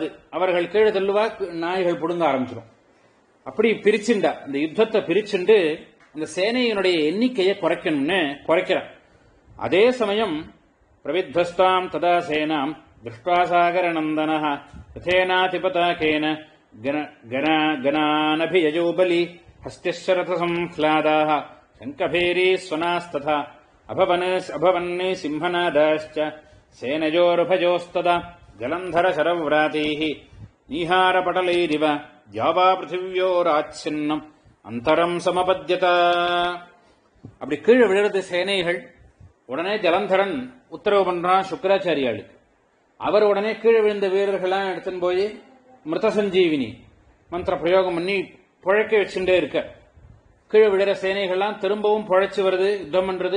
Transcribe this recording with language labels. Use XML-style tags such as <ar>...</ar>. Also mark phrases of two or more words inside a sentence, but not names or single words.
<ta>அவர்கள் கீழே தள்ளுவா, நாய்கள் புடுங்க ஆரம்பிச்சிடும். அப்படி பிரிச்சுண்டா அந்த யுத்தத்தை பிரிச்சுண்டு அந்த சேனையினுடைய எண்ணிக்கையை குறைக்கணும்னு குறைக்கிறார். அதே சமயம்</ta> <sa>प्रवित्वस्तां तथा सेनां दृष्टासागर नन्दन यतेनाधिपताकेन गणानभियजो बलि हस्तिशरथसंह्लादाः शङ्खभेरी स्वनास्तथा अभवन् सिंहनादाश्च सेनयोरुभयोस्तदा जलन्धरशरव्रातीः नीहारपटलैरिव द्यावा पृथिव्योराच्छिन्नम् अन्तरम् समपद्यत.</sa> <ta>அப்படி கீழே விழுறது சேனைகள். உடனே ஜலந்தரன் உத்தரவு பண்றான் சுக்கராச்சாரியாளுக்கு. அவர் உடனே கீழே விழுந்த வீரர்கள்லாம் எடுத்துன்னு போய் மிருத சஞ்சீவினி மந்திர பிரயோகம் பண்ணி புழைக்க வச்சுட்டே இருக்க. கீழே விழுற சேனைகள்லாம் திரும்பவும் புழைச்சு வருது, யுத்தம் பண்றது.</ta>